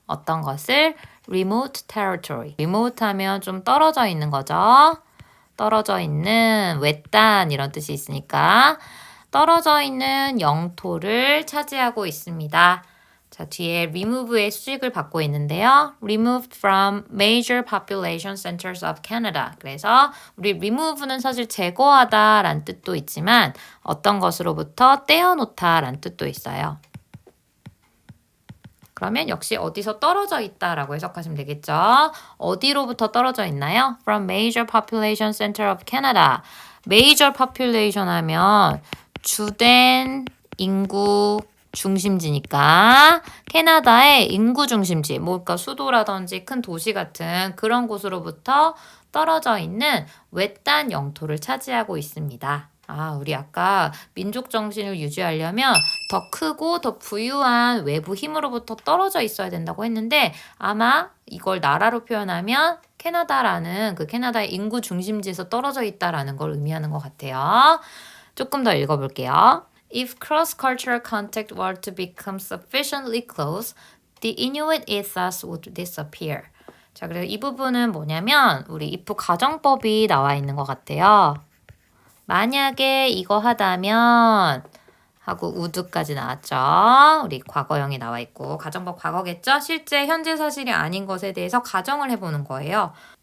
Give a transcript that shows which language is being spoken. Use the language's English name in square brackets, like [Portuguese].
[Korean] 어떤 것을? remote territory. remote 하면 좀 떨어져 있는 거죠. 떨어져 있는, 외딴 이런 뜻이 있으니까 떨어져 있는 영토를 차지하고 있습니다. 자, 뒤에 remove의 수식을 받고 있는데요. [English] removed from major population centers of Canada. [Korean] 그래서 우리 remove는 사실 제거하다 라는 뜻도 있지만 어떤 것으로부터 떼어놓다 라는 뜻도 있어요. 그러면 역시 어디서 떨어져 있다라고 해석하시면 되겠죠. 어디로부터 떨어져 있나요? [English] From major population center of Canada. [Korean] major population 하면 주된 인구 중심지니까 캐나다의 인구 중심지, 그러니까 수도라든지 큰 도시 같은 그런 곳으로부터 떨어져 있는 외딴 영토를 차지하고 있습니다. 우리 아까 민족 정신을 유지하려면 더 크고 더 부유한 외부 힘으로부터 떨어져 있어야 된다고 했는데 아마 이걸 나라로 표현하면 캐나다라는 그 캐나다의 인구 중심지에서 떨어져 있다라는 걸 의미하는 것 같아요. 조금 더 읽어볼게요. [English] If cross-cultural contact were to become sufficiently close, the Inuit ethos would disappear. [Korean] 자, 그래서 이 부분은 뭐냐면 우리 if 가정법이 나와 있는 것 같아요. 만약에 이거 하다면 하고 would까지 나왔죠. 우리 과거형이 나와 있고 가정법 과거겠죠? 실제 현재 사실이 아닌 것에 대해서 가정을 해보는 거예요.